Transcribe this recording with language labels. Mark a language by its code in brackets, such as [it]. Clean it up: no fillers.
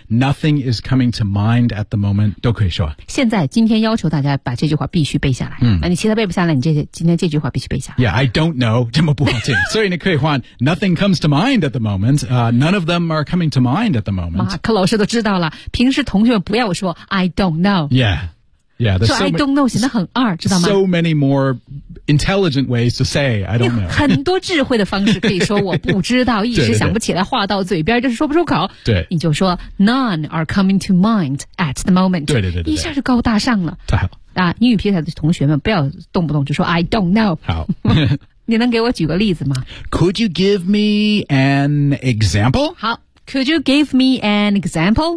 [en] Nothing is coming to mind at the moment. [zh] 都可以说。现在今天要求大家把这句话必须背下来。嗯，你其他背不下来，你今天这句话必须背下来。 [en] Yeah, I don't know. [zh] 这么不好听。所以你可以换 [en] Nothing comes to mind at the moment. None of them are coming to mind at the moment. [zh] 马克老师都知道了，平时同学不要说 [en] I don't know. Yeah. Yeah, there's so, I don't know, [zh] 显得很二，知道吗？ [en] So many more intelligent ways to say, I don't know. [zh] 很多智慧的方式可以说我不知道，一直想不起来，话到嘴边就是说不出口。对。你就说 [en] none are coming to mind at the moment. [zh] 对对对对。一下就高大上了。太好。啊，英语皮彩的同学们不要动不动就说 [en] I don't know. [zh] 好。你能给我举个例子吗？ [en] Could you give me an example? 好。Could you give me an example?